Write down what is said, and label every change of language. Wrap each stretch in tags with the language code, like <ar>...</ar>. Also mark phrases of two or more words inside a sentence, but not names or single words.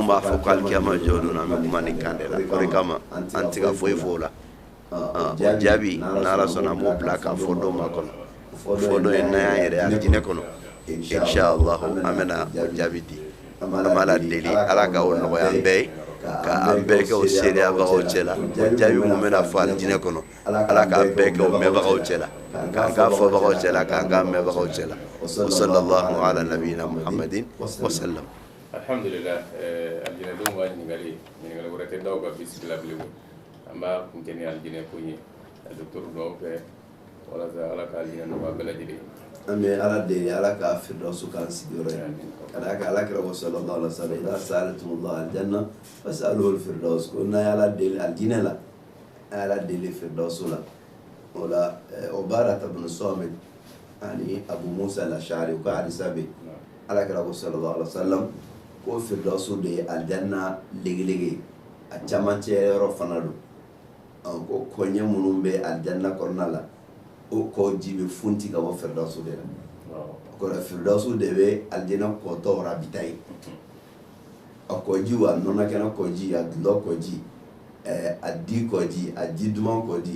<bm>b'a fɔ ko alikiyama jɔ don na an bɛ kuma nin kan de la o de kama an tɛ ka foyi fɔ o la o jaabi n'ala sɔnna an b'o bila ka fɔ dɔ ma kɔnɔ fɔ dɔ ye n'an y'an yɛrɛ alijinɛ kɔnɔ inshallah an bɛna o jaabi di an b'a la deli ala ka o nɔgɔya an bɛɛ ye ka an bɛɛ kɛ o seereyabagaw cɛ la o jaabi mun bɛna fɔ alijinɛ kɔnɔ ala k'an bɛɛ kɛ o mɛnbagaw cɛ la k'an k'a fɔbagaw cɛ la k'an k'a mɛnbagaw cɛ la</bm> <ar>وصلى الله على نبينا محمد وسلم.</ar> <bm>Alhamdulillah, aljinɛ don b'a ɲininkali wɛrɛ tɛ daw ka bisimila bilen an b'a kun kɛ ni alijinɛ ko ye docteur dɔw fɛ walasa ala ka alijinɛ nɔgɔya bɛɛ lajɛlen. an bɛ ala deli ala ka firdausu k'an sigiyɔrɔ ye ka d'a kan alakira ko</bm> <ar>صلى الله عليه وسلم إذا سألتم الله الجنة فاسألوه الفردوس</ar> <bm>ko n'a ye ala deli alijinɛ la a ye ala deli firdausu la o la Ubaadata ibn Saamit ani Abu Musa al-Ash'ari u ka hadisa bɛ alakira ko</bm> <ar>صلى الله عليه وسلم</ar> <bm>ko firdausu de ye aljanna legelege a camancɛ yɔrɔ fana don ko kɔɲɛ minnu bɛ aljanna kɔnɔna la o kɔ ji bɛ funti ka bɔ firdausu de la o kɔrɔ firdausu de bɛ alijinɛ kɔtɔ rabita ye a kɔji a nɔnɔkɛnɛ kɔji a dulɔ kɔji a di kɔji a ji duman kɔji</bm>